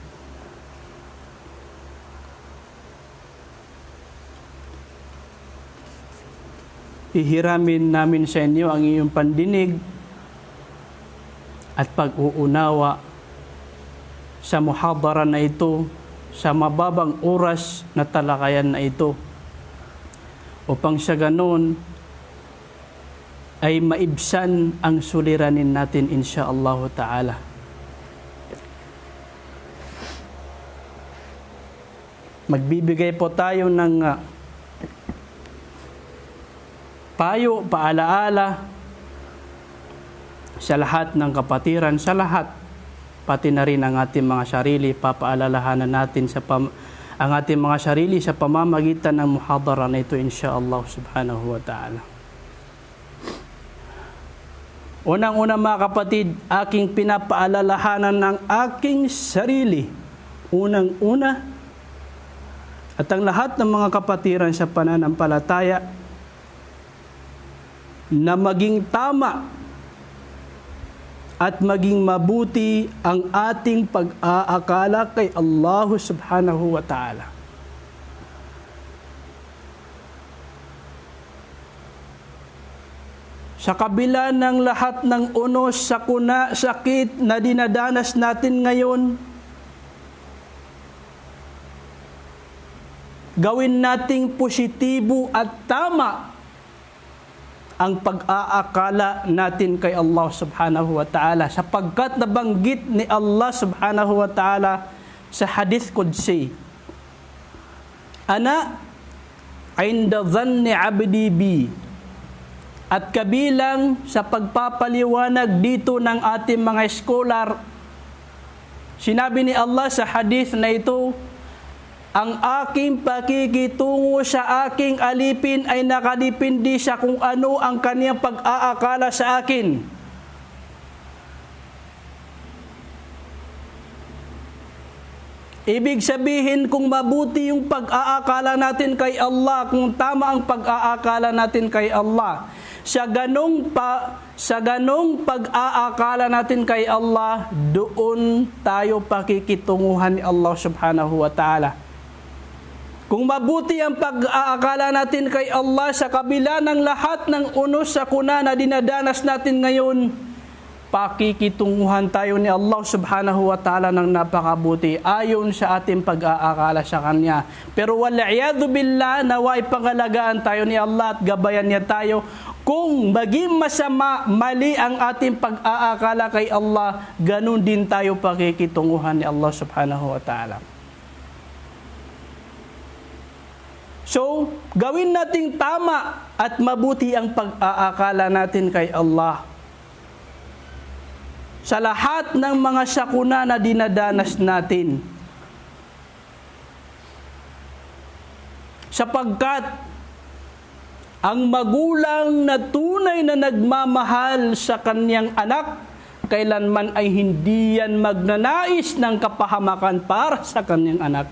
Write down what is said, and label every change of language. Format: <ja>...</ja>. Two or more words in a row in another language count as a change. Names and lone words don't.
<tl>ihiramin namin sa inyo ang iyong pandinig at pag-uunawa sa muhadara na ito, sa mababang oras na talakayan na ito, upang sa ganon ay maibsan ang suliranin natin</tl> <ar>إن شاء الله تعالى.</ar> <tl>Magbibigay po tayo ng payo, paalaala sa lahat ng kapatiran, sa lahat, pati na rin ang ating mga sarili. Papaalalahanan natin ang ating mga sarili sa pamamagitan ng muhadara na ito</tl> <ar>إن شاء الله سبحانه وتعالى.</ar> <tl>Unang-una, mga kapatid, aking pinapaalalahanan ng aking sarili. Unang-una, at ang lahat ng mga kapatiran sa pananampalataya, na maging tama at maging mabuti ang ating pag-aakala kay Allah</tl> <ar>سبحانه وتعالى.</ar> <tl>Sa kabila ng lahat ng unos, sakuna, sakit na dinadanas natin ngayon, gawin nating positibo at tama ang pag-aakala natin kay Allah</tl> <ar>سبحانه وتعالى,</ar> <tl>sapagkat nabanggit ni Allah</tl> <ar>سبحانه وتعالى</ar> <tl>sa</tl> <ar>حديث قدسي, أنا عند ظن عبدي بي.</ar> <tl>At kabilang sa pagpapaliwanag dito ng ating mga scholar, sinabi ni Allah sa hadith na ito, ang aking pakikitungo sa aking alipin ay nakadepende sa kung ano ang kaniyang pag-aakala sa akin. Ibig sabihin, kung mabuti yung pag-aakala natin kay Allah, kung tama ang pag-aakala natin kay Allah, sa ganong pag-aakala natin kay Allah, doon tayo pakikitunguhan ni Allah</tl> <ar>سبحانه وتعالى.</ar> <tl>Kung mabuti ang pag-aakala natin kay Allah sa kabila ng lahat ng unos sa kuna na dinadanas natin ngayon, pakikitunguhan tayo ni Allah</tl> <ar>سبحانه وتعالى</ar> <tl>ng napakabuti ayon sa ating pag-aakala sa Kanya.</tl> <ar>Pero والعياذ بالله,</ar> <tl>naway pangalagaan tayo ni Allah at gabayan niya tayo. Kung maging masama, mali ang ating pag-aakala kay Allah, ganun din tayo pakikitunguhan ni Allah</tl> <ar>سبحانه وتعالى.</ar> <tl>So, gawin nating tama at mabuti ang pag-aakala natin kay Allah sa lahat ng mga sakuna na dinadanas natin. Sapagkat ang magulang na tunay na nagmamahal sa kanyang anak, kailanman ay hindi yan magnanais ng kapahamakan para sa kanyang anak.</tl>